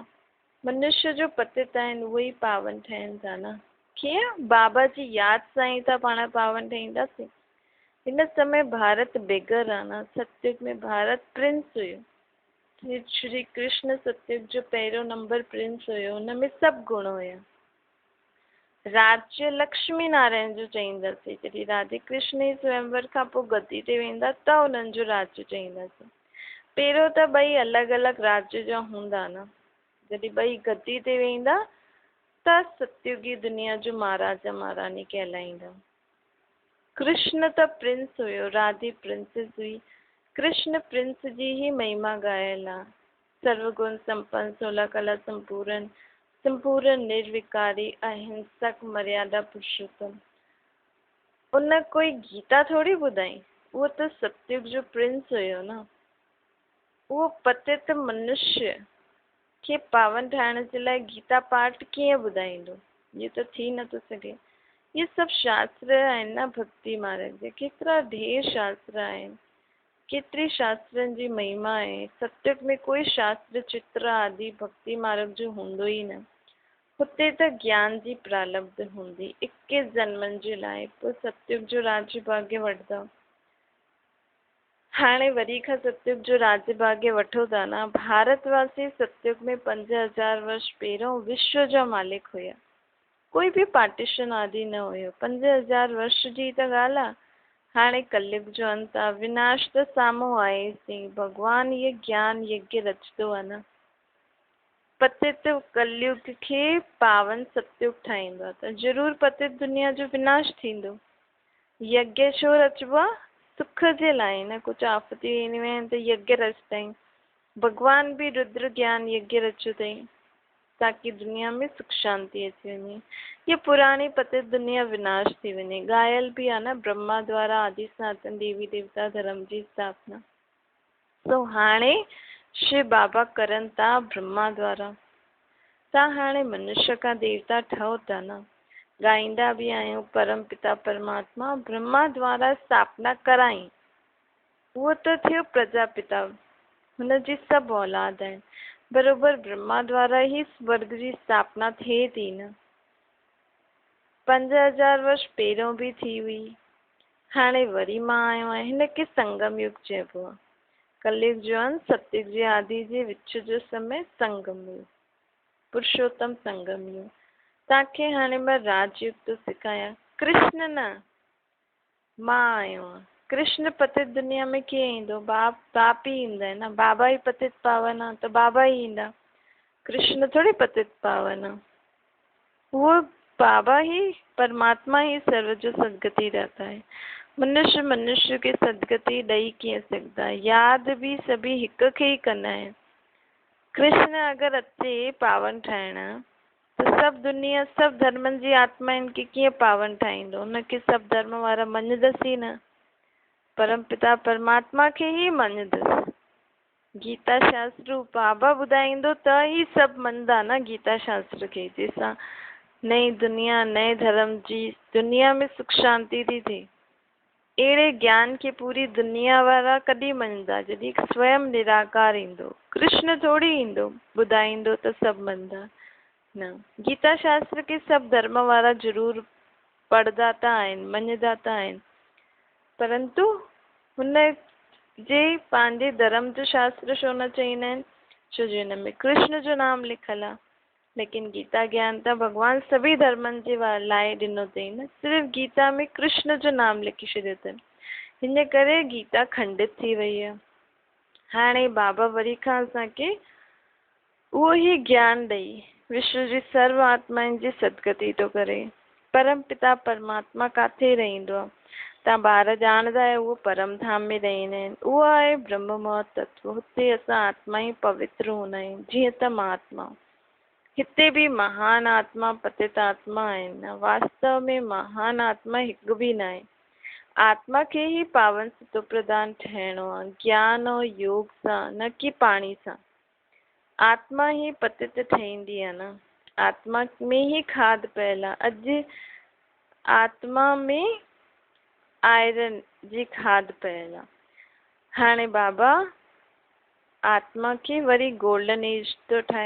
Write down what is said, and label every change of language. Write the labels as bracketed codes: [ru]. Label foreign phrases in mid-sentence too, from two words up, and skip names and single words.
[sd] मनुष्य जो पतित आहिनि उहे ई पावन ठहनि था न। कीअं? बाबा जी यादि सां ई त पाण पावन ठहींदासीं। हिन समय भारत बेगर आहे न। सतयुग में भारत प्रिंस हुयो। श्री कृष्ण सतयुग जो पहिरियों नंबर प्रिंस हुयो। हुनमें सभु गुण हुया। राज्य लक्ष्मी नारायण जो चईंदासीं। जॾहिं राधे कृष्ण जी स्वयंवर खां पोइ गद्दी ते वेंदा त उन्हनि जो राज्य चईंदासीं। पहिरियों त ॿई अलॻि अलॻि राज्य जा हूंदा न। जॾहिं ॿई गद्दी ते वेंदा त सतयुगी दुनिया जो महाराजा महारानी कहलाईंदा। कृष्ण त प्रिंस हुयो, राधे प्रिंसेस हुई। कृष्ण प्रिंस जी ही महिमा ॻायल आहे। सर्वगुण संपन्न, 16 कला संपूर्ण, संपूर्ण निर्विकारी, अहिंसक, मर्यादा पुरुषोत्तम। उन कोई गीता थोड़ी ॿुधाई, उहो त सतयुग जो प्रिंस हुयो न। उहो पतित मनुष्य खे पावन ठाहिण जे लाइ गीता पाठ कीअं ॿुधाईंदो? इहो त थी नथो सघे। ये सभु शास्त्र आहिनि न भक्ति मार्ग जे। केतिरा ढेर शास्त्र आहिनि, केतिरी शास्त्रनि जी महिमा आहे। सतयुग में कोई शास्त्र चित्र आदि भक्ति मार्ग जो हूंदो ई न। हुते त ज्ञान जी प्रालब्ध हूंदी 21 जन्मनि जे लाइ। पोइ सतयुग जो राज्य भाग्य वठंदा। हाणे वरी खां सतयुग जो राज्य भाग्य वठो था न। भारतवासी सतयुग में 5000 वर्ष पहिरियों विश्व जा मालिक हुया। कोई भी पार्टीशन आदि न हुयो। 5000 वर्ष जी त ॻाल्हि आहे। हाणे कलयुग जो अंत आहे, विनाश त साम्हूं आहे सी। भॻवानु ये ज्ञान यज्ञ रचंदो आहे न। पतित कलयुग खे पावन सतयुग ठाहींदो आहे त ज़रूरु पतित दुनिया जो विनाश थींदो। यज्ञ छो रचिबो आहे? सुख जे लाइ न। कुझु आफती ईंदियूं आहिनि त यज्ञ रचंदा। भॻवान भी रुद्र ज्ञान यज्ञ रचियो अथई ताकि दुनिया में सुख शांति अची वञे। ये पुरानी पतित दुनिया विनाश थी वञे। ॻायल भी आहे न ब्रह्मा द्वारा आदि सनातन देवी देवता धर्म जी स्थापना। तो हाणे शिव बाबा करनि था ब्रह्मा द्वारा। तव्हां हाणे मनुष्य खां देवता ठहो था न। ॻाईंदा भी आहियूं परम पिता परमात्मा ब्रह्मा द्वारा स्थापना कराई। उहो त थियो प्रजापिता, हुनजी सभु औलाद आहिनि। बरोबर ब्रह्मा द्वारा ही स्वर्ग जी स्थापना थिए थी न। 5000 वर्ष पहिरियों भी थी हुई। हाणे वरी मां आयो आहियां। हिनखे संगम युग चइबो आहे। कलयुग जो अंत, सतयुग जी आदि जे विच जो समय संगम युग, पुरुषोत्तम संगम युग। तव्हांखे हाणे मां राजयुग थो सेखारियां। कृष्ण न, मां आयो आहियां। कृष्ण पतित दुनिया में कीअं ईंदो? बाप ही ईंदा आहिनि न। बाबा ही पतित पावन आहे त बाबा ही ईंदा। कृष्ण थोड़ी पतित पावन आहे। [hi] वो बाबा ही, परमात्मा ही सर्व जो सदगति रहता है। [sd] मनुष्य के सदगति ॾेई कीअं सघंदा? यादि भी सभी हिक खे ही कंदा आहिनि। कृष्ण अगरि अचे पावन ठाहिण त सभु दुनिया सभु धर्मनि जी आत्मा इनके कीअं पावन ठाहींदो? उनखे सभु धर्म वारा मञदसि ई न। परम पिता परमात्मा खे ई मञदसि। गीता शास्त्र बाबा ॿुधाईंदो त ई सभु मञदा न गीता शास्त्र खे, जंहिंसां नई दुनिया नए धर्म जी दुनिया में सुख शांति थी थिए। अहिड़े ज्ञान के पूरी दुनिया वारा कॾहिं मञदा? जॾहिं स्वयं निराकार ईंदो। कृष्ण थोड़ी ईंदो ॿुधाईंदो त सभु मञदा न। गीता शास्त्र के सभु धर्म वारा जरूर पढ़दा त आहिनि, मञदा त आहिनि, परंतु हुन जे पंहिंजे धर्म जो शास्त्र छो न चईंदा आहिनि? छो जो हिन में कृष्ण जो नाम लिखल आहे। लेकिन गीता ज्ञान त भगवान सभी धर्मनि जे लाइ ॾिनो अथई न, सिर्फ़ु गीता में कृष्ण जो नाम लिखी छॾियो अथनि। हिन करे गीता खंडित थी वई आहे। हाणे बाबा वरी खां असांखे उहो ई ज्ञान ॾेई विश्व जी सर्व आत्माउनि जी सदगति थो करे। परम पिता परमात्मा काथे रहंदो आहे? तव्हां ॿार ॼाणदा आहियो, उहो परम धाम में रहंदा आहिनि। उहो आहे ब्रह्म तत्व। हुते असां आत्मा ई पवित्र हूंदा आहियूं, जीअं त महात्मा। हिते भी महान आत्मा पतित आत्मा आहिनि। वास्तव में महान आत्मा हिकु भी न आहे। आत्मा खे ही पावन सतो प्रदान ठहिणो आहे, ज्ञान और योग सां, न कि पाणी सां। आत्मा ही पतित ठहींदी आहे न, आत्मा में ही खाद पयल आहे। अॼु आत्मा में आयरन जी खाद पयल आहे। हाणे बाबा आत्मा खे वरी गोल्डन एज थो ठाहे।